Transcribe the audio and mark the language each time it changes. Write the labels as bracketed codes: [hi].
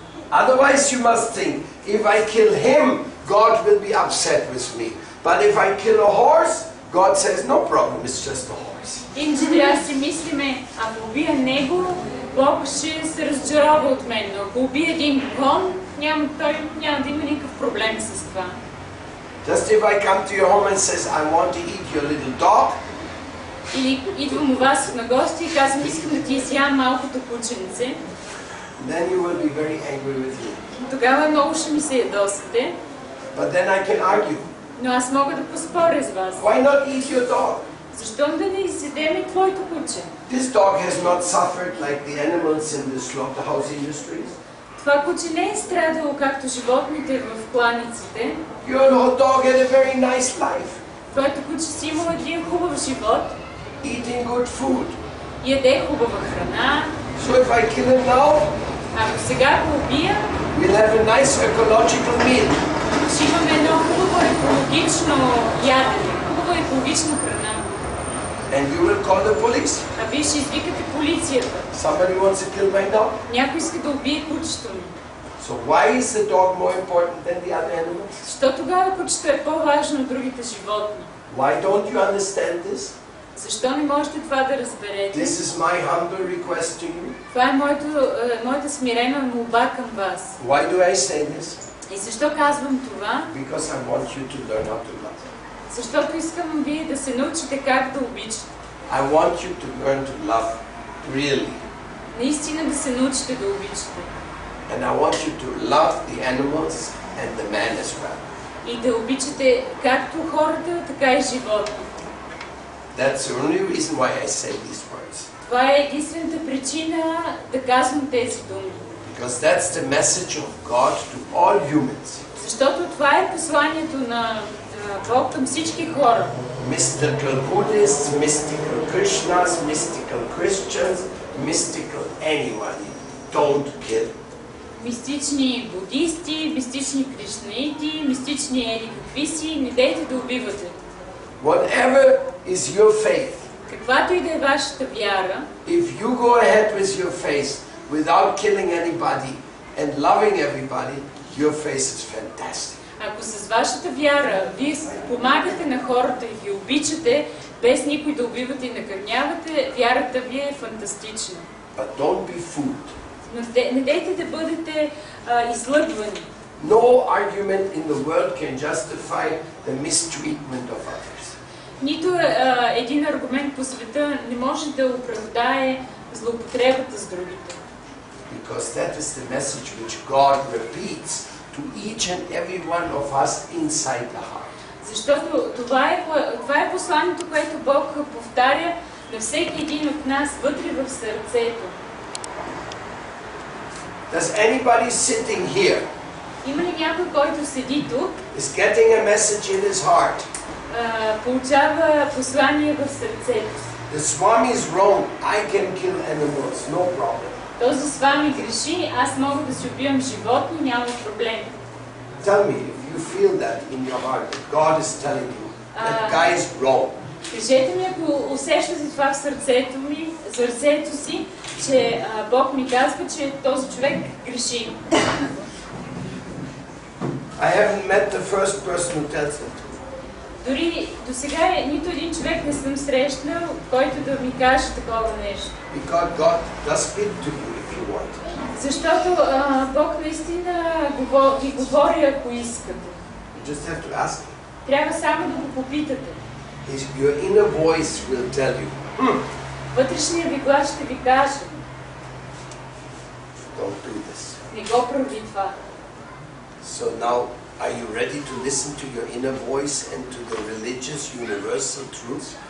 [en] Otherwise you must think, if I kill him, God will be upset with me. But if I kill a horse, God says, no problem, it's just a horse. [bg] Иначе трябва да си мислиме, ако убия него, Бог ще се разочарова от мен. Но ако убия един кон, той няма да има никакъв проблем с това. [en] Just if I come to your home and says, I want to eat your little dog. [bg] Или идвам у вас на гости и казвам, искам да ти изям малкото кученце. [en] Then you will be very angry with me. [bg] Тогава много ще ми се ядосате. [en] But then I can argue. [bg] Но аз мога да поспоря с вас. [en] Why not eat your dog? [bg] Защо да не изядем твоето куче? [en] This dog has not suffered like the animals in the slaughterhouse industries. [bg] Това куче не е страдало както животните в кланиците. [en] Your dog had a very nice life. [bg] Твоето куче си имало един хубав живот. [en] Eating good food. [bg] Яде хубава храна. [en] So if I kill him now, [bg] ако сега го убия, [en] we'll have a nice ecological meal. [bg] Ще имаме едно хубаво екологично ядене, хубава екологична храна. [en] And you will call the police. [bg] А вие ще извикате полицията. [en] Somebody wants to kill my dog. [bg] Някой иска да убие кучето ми. [en] So why is the dog more important than the other animals? [bg] Защо тогава кучето е по-важно от другите животни? [en] Why don't you understand this? [bg] Защо не можете това да разберете? [en] This is my humble request to you. [bg] Това е моята смирена молба към вас. [en] Why do I say this? [bg] И защо казвам това? [en] Because I want you to learn how to love. [bg] Защото искам вие да се научите как да обичате. [en] I want you to learn to love really. [bg] Наистина да се научите да обичате. [en] And I want you to love the animals and the man as well. [bg] И да обичате както хората, така и животните. [en] That's the only reason why I say these words. [bg] Това е единствената причина да казвам тези думи. [en] Because that's the message of God to all humans. [bg] Защото това е посланието на Бог към всички хора. [en] Mystical Buddhists, mystical Krishnas, mystical Christians, mystical anyone. Don't kill. [bg] Мистични будисти, мистични кришнаити, мистични ели какви си, не дейте да убивате. [en] Whatever is your faith. [bg] Каквато и да е вашата вяра. [en] If you go ahead with your faith without killing anybody and loving everybody, your faith is fantastic. [bg] Ако с вашата вяра вие помагате на хората и ги обичате, без никой да убивате и накърнявате, вярата ви е фантастична. [en] But don't be fooled. [bg] Но не дейте да бъдете излъгвани. [en] No argument in the world can justify the mistreatment of others. [bg] Нито един аргумент по света не може да оправдае злоупотребата с другите. [en] Because that is the message which God repeats to each and every one of us inside the heart. [bg] Защото това е посланието, което Бог повтаря на всеки един от нас вътре в сърцето. [en] Does anybody sitting here [bg] Има ли някой, който седи тук, [en] is getting a message in his heart? [bg] Получава послание в сърцето си? [en] The Swami is wrong. I can kill animals, no problem. [bg] Този Swami греши, аз мога да си убивам животни, няма проблем. [en] Tell me if you feel that in your heart, that God is telling you that guy is wrong. [bg] Кажете ми, ако усещате това в сърцето си, че Бог ми казва, че този човек греши. [en] I haven't met the first person who tells it. [bg] Дори до сега нито един човек не съм срещнал, който да ми каже такова нещо. [en] Because God does speak to you if you want. [bg] Защото Бог наистина ви говори, ако искате. [en] You just have to ask him. [bg] Трябва само да го попитате. [en] Your inner voice will tell you. [bg] Вътрешният ви глас ще ви каже. [en] Don't do this. [bg] Не го прави това. [en] So now, are you ready to listen to your inner voice and to the religious universal truth?